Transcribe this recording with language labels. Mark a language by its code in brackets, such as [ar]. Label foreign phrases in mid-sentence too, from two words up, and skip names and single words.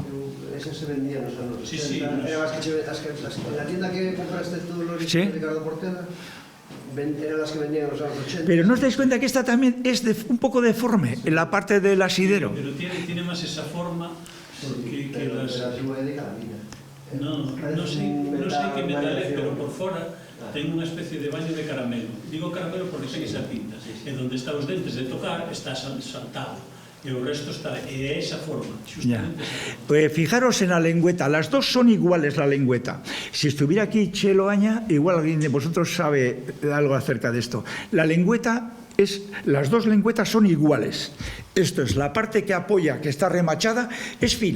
[es] Ese se vendía [gl] nos anos 80. [es] Sí, sí. Eran as que en la tienda que compraste tú, Loris, Sí. Ricardo Portela, eran las que vendían [gl] nos anos 80. [es] Pero ¿no os dais cuenta que esta también es un poco deforme en la parte del asidero? Pero tiene más esa forma que Pero las... [gl] a túa é de calamina. No sei que metal é, pero por fora ten unha especie de baño de caramelo. Digo caramelo porque ten esa pinta. E onde está os dentes de tocar está saltado. E o resto está... E é esa forma, [es] Ya. [gl] justamente esa forma. [es] Fijaros en la lengüeta, las dos son iguales la lengüeta. Si estuviera aquí Chelo Aña, igual alguien de vosotros sabe algo acerca de esto. La lengüeta las dos lengüetas son iguales. Esto es la parte que apoya, que está remachada, es fina.